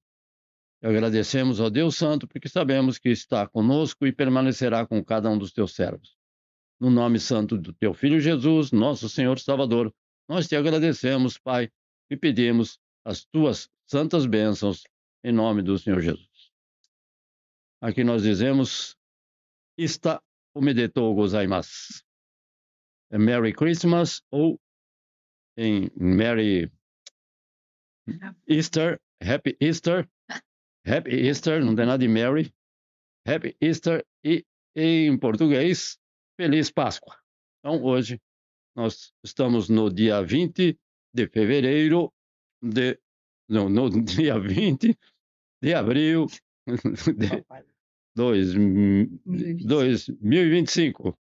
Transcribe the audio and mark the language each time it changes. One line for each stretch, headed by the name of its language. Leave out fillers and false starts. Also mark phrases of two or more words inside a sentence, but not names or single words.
Portuguese: E agradecemos ao Deus Santo, porque sabemos que está conosco e permanecerá com cada um dos teus servos. No nome santo do teu Filho Jesus, nosso Senhor Salvador, nós te agradecemos, Pai, e pedimos as tuas santas bênçãos em nome do Senhor Jesus. Aqui nós dizemos, está
Japanese: おめでとうございます.
English: Merry Christmas
Portuguese: ou em
English: Merry Easter, Happy Easter, Happy Easter,
Portuguese: não tem nada de Merry,
English: Happy Easter
Portuguese: e em português, Feliz Páscoa. Então hoje nós estamos no dia 20 de fevereiro, no dia 20 de abril de 2025.